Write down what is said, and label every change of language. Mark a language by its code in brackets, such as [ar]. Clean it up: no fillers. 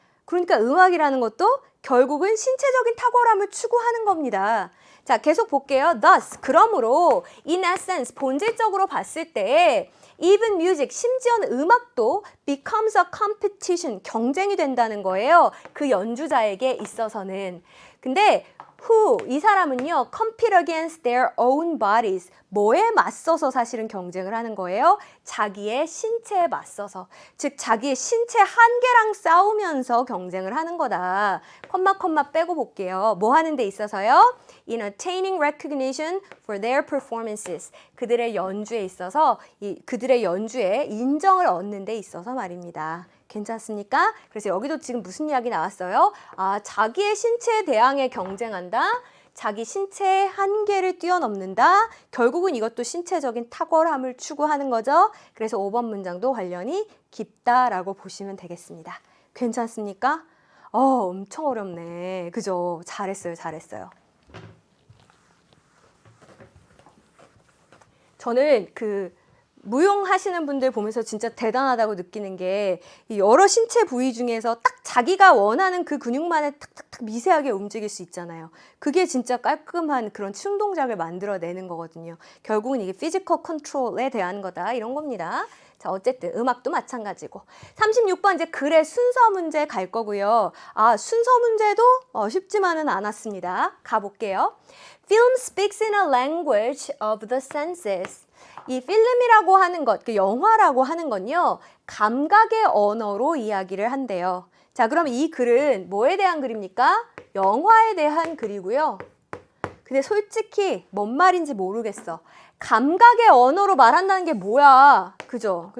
[ko] 그러니까 음악이라는 것도 결국은 신체적인 탁월함을 추구하는 겁니다. 자, 계속 볼게요. [en] Thus, [ko] 그러므로 [en] in essence, [ko] 본질적으로 봤을 때 [en] even music, [ko] 심지어는 음악도 [en] becomes a competition, [ko] 경쟁이 된다는 거예요. 그 연주자에게 있어서는. 근데 [en] who, [ko] 이 사람은요, [en] compete against their own bodies. [ko] 뭐에 맞서서 사실은 경쟁을 하는 거예요? 자기의 신체에 맞서서. 즉, 자기의 신체 한계랑 싸우면서 경쟁을 하는 거다. 컴마 빼고 볼게요. 뭐 하는 데 있어서요? [en] In attaining recognition for their performances. [ko] 그들의 연주에 있어서, 그들의 연주에 인정을 얻는 데 있어서 말입니다. 괜찮습니까? 그래서 여기도 지금 무슨 이야기 나왔어요? 아, 자기의 신체에 대항해 경쟁한다. 자기 신체의 한계를 뛰어넘는다. 결국은 이것도 신체적인 탁월함을 추구하는 거죠. 그래서 5번 문장도 관련이 깊다라고 보시면 되겠습니다. 괜찮습니까? 엄청 어렵네. 그죠? 잘했어요. 저는 무용하시는 분들 보면서 진짜 대단하다고 느끼는 게 여러 신체 부위 중에서 딱 자기가 원하는 그 근육만을 탁탁탁 미세하게 움직일 수 있잖아요. 그게 진짜 깔끔한 그런 춤동작을 만들어내는 거거든요. 결국은 이게 피지컬 컨트롤에 대한 거다 이런 겁니다. 자, 어쨌든 음악도 마찬가지고 36번 이제 글의 순서 문제 갈 거고요. 아, 순서 문제도 쉽지만은 않았습니다. 가볼게요. [en] Film speaks in a language of the senses. [ko] 이 필름이라고 하는 것, 그 영화라고 하는 건요, 감각의 언어로 이야기를 한대요. 자, 그럼 이 글은 뭐에 대한 글입니까? 영화에 대한 글이고요. 근데 솔직히 뭔 말인지 모르겠어. 감각의 언어로 말한다는 게 뭐야? 그죠?